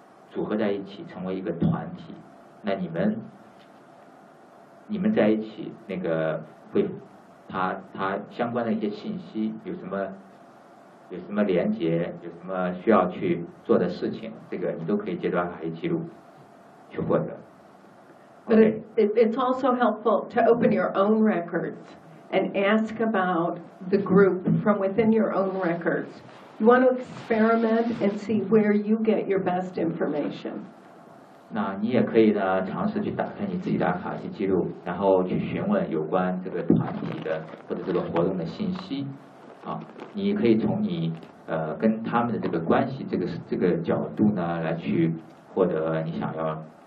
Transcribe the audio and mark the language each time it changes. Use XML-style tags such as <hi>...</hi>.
<zh>组合在一起成为一个团体那你们在一起那个会他相关的一些信息有什么连接有什么需要去做的事情这个你都可以借助阿卡西记录去获得</zh> <en>But it's also helpful to open your own records and ask about the group from within your own records. You want to experiment and see where you get your best information.</en> <zh>那你也可以呢，尝试去打开你自己的阿卡西记录，然后去询问有关这个团体的或者这个活动的信息。啊，你可以从你跟他们的这个关系这个角度呢，来去获得你想要。</zh>